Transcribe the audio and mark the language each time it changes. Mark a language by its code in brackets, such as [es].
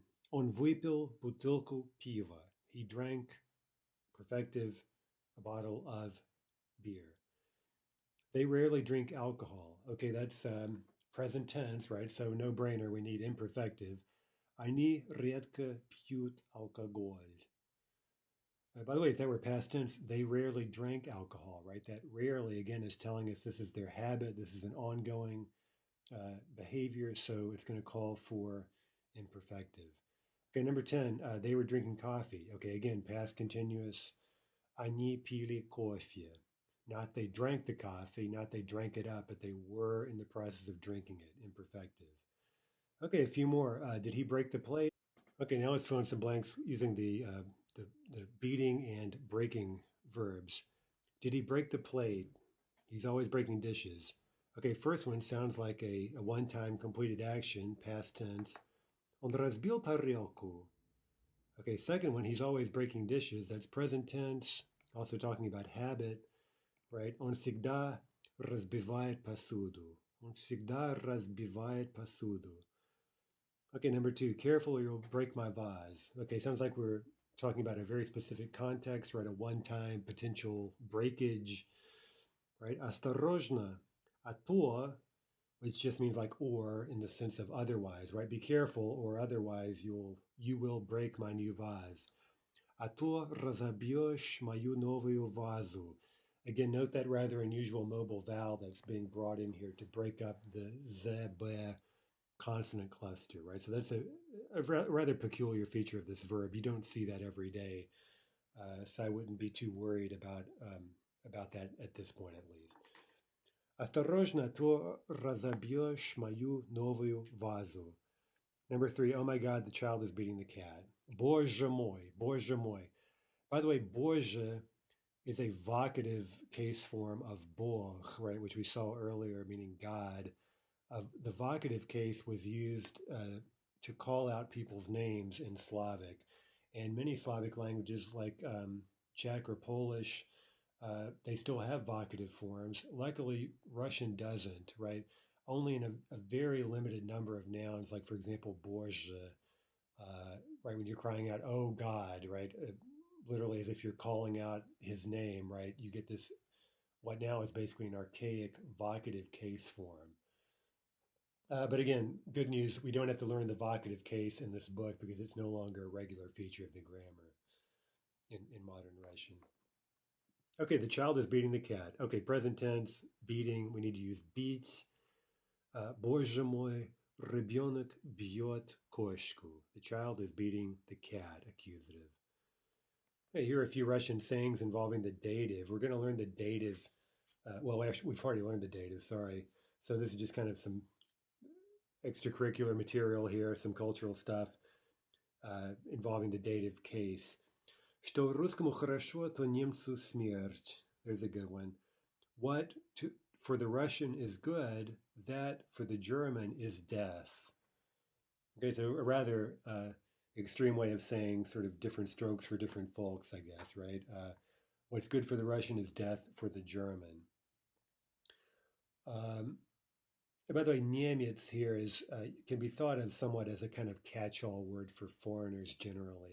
[ru] Он выпил бутылку пива. [en] He drank, perfective, a bottle of beer. They rarely drink alcohol. Okay, that's present tense, right? So no brainer, we need imperfective. [ru] Они редко пьют алкоголь. [en] By the way, if that were past tense, they rarely drank alcohol, right? That rarely, again, is telling us this is their habit. This is an ongoing behavior, so it's going to call for imperfective. Okay, number 10, they were drinking coffee. Okay, again, past continuous. [ru] Они пили кофе. [en] Not they drank the coffee, not they drank it up, but they were in the process of drinking it, imperfective. Okay, a few more. Did he break the plate? Okay, now let's fill in some blanks using the beating and breaking verbs. Did he break the plate? He's always breaking dishes. Okay, first one sounds like a one-time completed action, past tense. [ru] Он разбил тарелку. [en] Okay, second one, he's always breaking dishes. That's present tense, also talking about habit, right? [ru] Он всегда разбивает посуду. Он всегда разбивает посуду. [en] Okay, number two, careful or you'll break my vase. Okay, sounds like we're talking about a very specific context, right? A one-time potential breakage, right? [ru] Осторожно, а то, [en] which just means like or in the sense of otherwise, right? Be careful or otherwise you will break my new vase. [ru] А то разобьешь мою новую вазу. [en] Again, note that rather unusual mobile vowel that's being brought in here to break up the z, b consonant cluster, right? So that's a rather peculiar feature of this verb. You don't see that every day, so I wouldn't be too worried about that at this point, at least. [ru] Осторожно, то разобьешь мою новую вазу. [en] Number three, oh my God, the child is beating the cat. [ru] Боже мой, боже мой. [en] By the way, боже is a vocative case form of Bog, right, which we saw earlier, meaning God. The vocative case was used to call out people's names in Slavic. And many Slavic languages like Czech or Polish, they still have vocative forms. Luckily, Russian doesn't, right? Only in a very limited number of nouns, like, for example, Bozhe, right? When you're crying out, oh God, right? Literally as if you're calling out his name, right? You get this, what now is basically an archaic vocative case form. But again, good news, we don't have to learn the vocative case in this book because it's no longer a regular feature of the grammar in modern Russian. Okay, the child is beating the cat. Okay, present tense, beating, we need to use beat. [ru] Боже мой, ребенок бьет кошку. [en] The child is beating the cat, accusative. Okay, here are a few Russian sayings involving the dative. We're going to learn the dative. Well, actually, we've already learned the dative, sorry. So this is just kind of some extracurricular material here, some cultural stuff involving the dative case. [ru] Что русскому хорошо, то немцу смерть. [en] There's a good one. What for the Russian is good, that for the German is death. Okay, so a rather extreme way of saying sort of different strokes for different folks, I guess, right? What's good for the Russian is death for the German. By the way, Niemiec here can be thought of somewhat as a kind of catch-all word for foreigners generally.